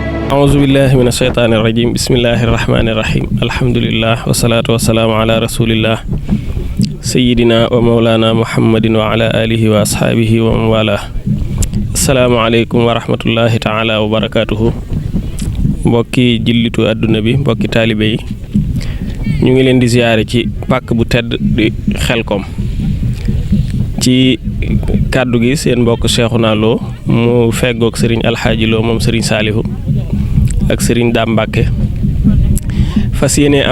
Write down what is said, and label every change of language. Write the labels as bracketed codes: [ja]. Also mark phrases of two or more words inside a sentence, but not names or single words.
[ar] أعوذ بالله من الشيطان الرجيم بسم الله الرحمن الرحيم الحمد لله والصلاة والسلام على رسول الله سيدنا ومولانا محمد وعلى آله وأصحابه ومن والاه السلام عليكم ورحمة الله تعالى وبركاته [wo] mbokki jullitu àdduna bi mbokki taalibe yi ñu ngi leen di ziyaare ci pàkk bu tedd di Xelkom ci kàddu gi seen mbokk Cheikhouna Lo mu feggoog Serigne Alxaaji Lo moom Serigne Saalihu ak Serigne Dame Mbàkke fas yéene am